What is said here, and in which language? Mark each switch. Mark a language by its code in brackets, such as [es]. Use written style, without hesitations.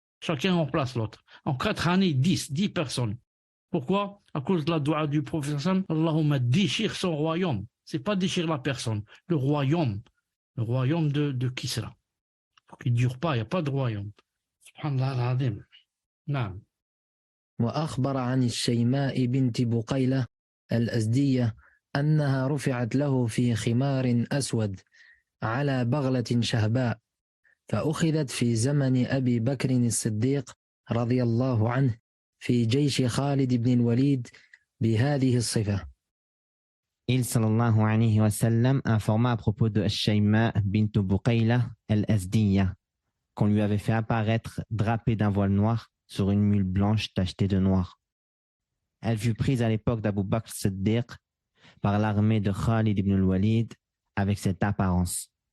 [fr] Chacun remplace l'autre. En 4 années, 10 personnes. Pourquoi? À cause de la doua du prophète, Allahumma déchire son royaume. C'est pas déchire la personne, le royaume de Kisra. Pour qu'il ne dure pas, il n'y a pas de royaume. [ar] Subhanallah al-Azim. Naam. وأخبر عن الشيماء بنت بقيلة الأزدية أنها رفعت له في خمار أسود على بغلة شهباء فأخذت في زمن أبي بكر الصديق رضي الله عنه في جيش خالد بن الوليد بهذه الصفة. [fr] Il sallallahu alayhi wa sallam informa à propos de Shayma bint Buqayla al-Azdiya qu'on lui avait fait apparaître drapée d'un voile noir sur une mule blanche tachetée de noir. Elle fut prise à l'époque d'Abu Bakr Siddiq par l'armée de Khalid ibn al-Walid avec cette apparence.